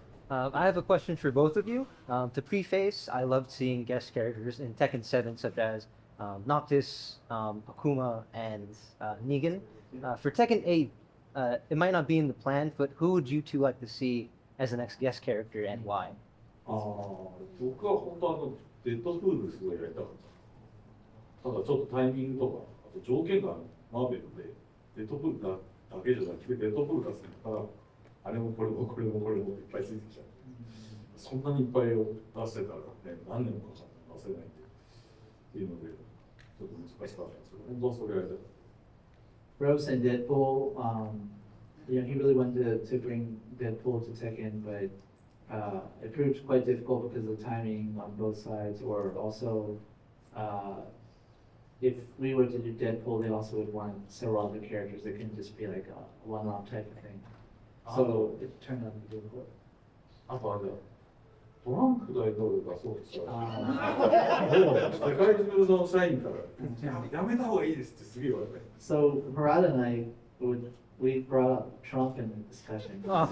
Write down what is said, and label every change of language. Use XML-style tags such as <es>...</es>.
<en>I have a question for both of you. To preface, I loved seeing guest characters in Tekken 7 such as Noctis, Akuma, and Negan. For Tekken 8, it might not be in the plan, but who would you two like to see as the next guest character and why?</en> <ja>僕は本当デッドプールすごいやりたかった。ただちょっとタイミングとか、あと条件がマーベルで、デッドプールだけじゃなくて、デッドプール出すから、あれもこれもこれもこれもいっぱいついてきちゃう。そんなにいっぱいを出してたらね、何年もかかって出せないっていうので、ちょっと難しかったんですけど、本当はそれやりたかった。</ja> <en>Rose and Deadpool, he really wanted to bring Deadpool to Tekken, but it proved quite difficult because of the timing on both sides, or also if we were to do Deadpool, they also would want several other characters. It couldn't just be like a one-off type of thing. So it turned out to be difficult.</en> <ja>あとあれだ。トランプ大統領がそうですよ。もう世界中の社員からやめた方がいいですってすげえ言われて。</ja> <en>So Harada and I we brought up Trump in the discussion.</en>